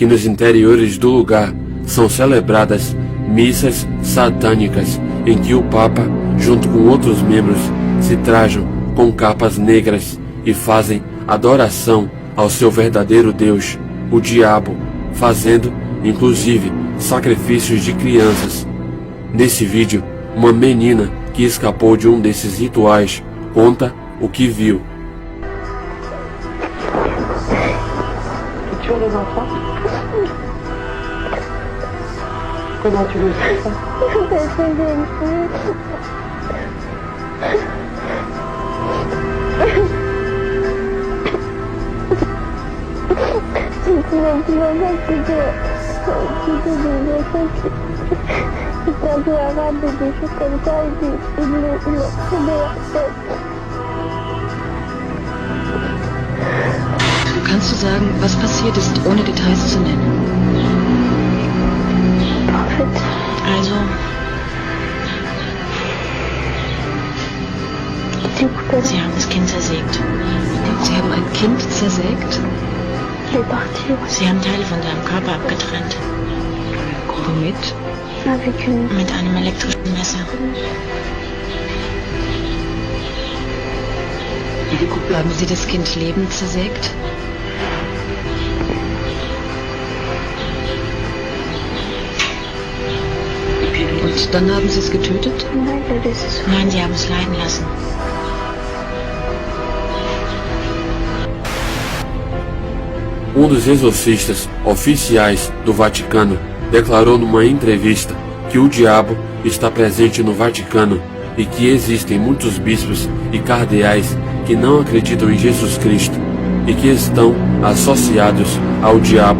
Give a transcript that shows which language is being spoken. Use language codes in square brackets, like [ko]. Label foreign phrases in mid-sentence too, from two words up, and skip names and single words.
[pt] nos interiores do lugar são celebradas missas satânicas em que o Papa, junto com outros membros, se trajam com capas negras e fazem adoração ao seu verdadeiro Deus, o diabo, fazendo, inclusive, sacrifícios de crianças. Nesse vídeo, uma menina que escapou de um desses rituais conta o que viu. [fr] Tu tues les enfants? Comment tu le sais ça? Parce que j'aime plus. Tu m'as dit maman que tu des enfants qui parlaient arabe et des choses comme ça et ils leur prenaient la tête. [de] Kannst du sagen, was passiert ist, ohne Details zu nennen? [fr] En fait, [de] Also, Sie haben das Kind zersägt. Sie haben ein Kind zersägt? [fr] il est parti [de] Sie haben Teile von deinem Körper abgetrennt. Womit? [fr] avec une... [de] Mit einem elektrischen Messer. Haben Sie das Kind lebend zersägt? Und dann haben Sie es getötet? Nein, das ist... Nein, Sie haben es leiden lassen. [pt] Um dos exorcistas oficiais do Vaticano declarou numa entrevista que o diabo está presente no Vaticano e que existem muitos bispos e cardeais que não acreditam em Jesus Cristo e que estão associados ao diabo.